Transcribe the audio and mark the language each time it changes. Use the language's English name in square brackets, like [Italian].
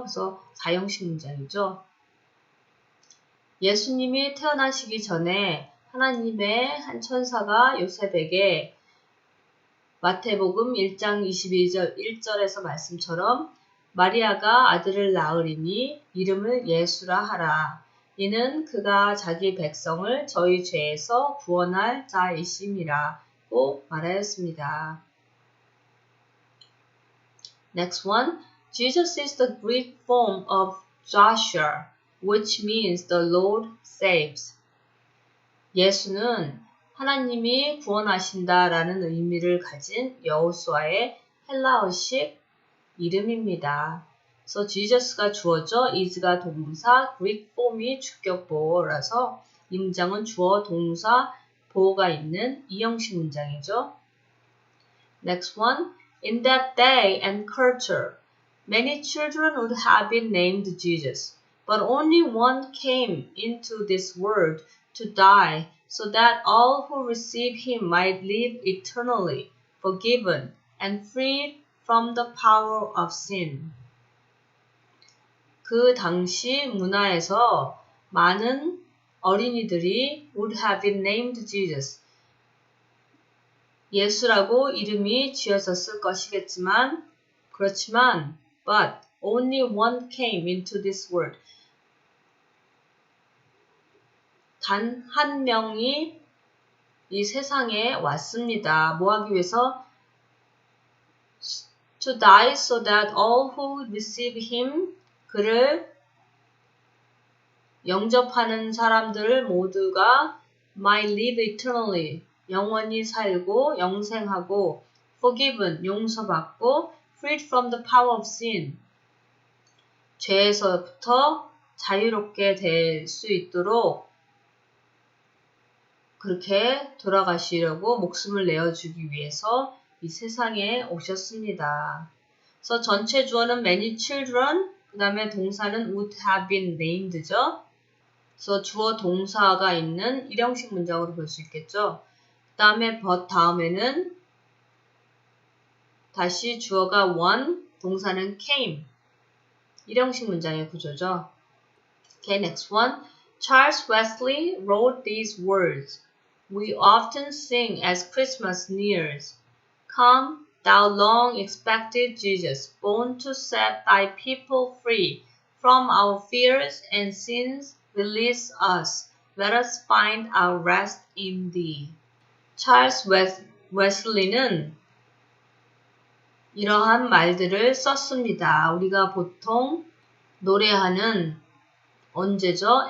[Korean] 그래서 4형식 문장이죠. 예수님이 태어나시기 전에 하나님의 한 천사가 요셉에게 마태복음 1장 1절에서 말씀처럼 마리아가 아들을 낳으리니 이름을 예수라 하라. 이는 그가 자기 백성을 저희 죄에서 구원할 자이심이라고 말하였습니다. [English] Next one. Jesus is the Greek form of Joshua, which means the Lord saves. [Korean] 예수는 하나님이 구원하신다라는 의미를 가진 여호수아의 헬라어식 이름입니다. 그래서 Jesus가 주어져 is가 동사, Greek form이 주격 보어라서 이 문장은 주어, 동사, 보어가 있는 이형식 문장이죠. [English] Next one. In that day and culture, many children would have been named Jesus, but only one came into this world to die, so that all who receive him might live eternally, forgiven and freed from the power of sin. [Korean] 그 당시 문화에서 많은 어린이들이 [English] would have been named Jesus. [Korean] 예수라고 이름이 지어졌을 것이겠지만, 그렇지만, [English] but only one came into this world. [Korean] 단 한 명이 이 세상에 왔습니다. 뭐 하기 위해서? [English] To die so that all who receive him, [Korean] 그를 영접하는 사람들 모두가 [English] might live eternally, [Korean] 영원히 살고 영생하고 forgiven, 용서받고 [English] freed from the power of sin, [Korean] 죄에서부터 자유롭게 될 수 있도록 그렇게 돌아가시려고 목숨을 내어주기 위해서 이 세상에 오셨습니다. 그래서 전체 주어는 many children, 그 다음에 동사는 [English] would have been named [Korean] 죠. 그래서 주어 동사가 있는 일형식 문장으로 볼 수 있겠죠. 그 다음에 but 다음에는 다시 주어가 one, 동사는 came. 일형식 문장의 구조죠. [English] Okay, next one. Charles Wesley wrote these words. We often sing as Christmas nears. Come, thou long expected Jesus, born to set thy people free from our fears and sins, release us. Let us find our rest in thee. [Korean] 찰스 웨슬리는 이러한 말들을 썼습니다. 우리가 보통 노래하는 언제죠?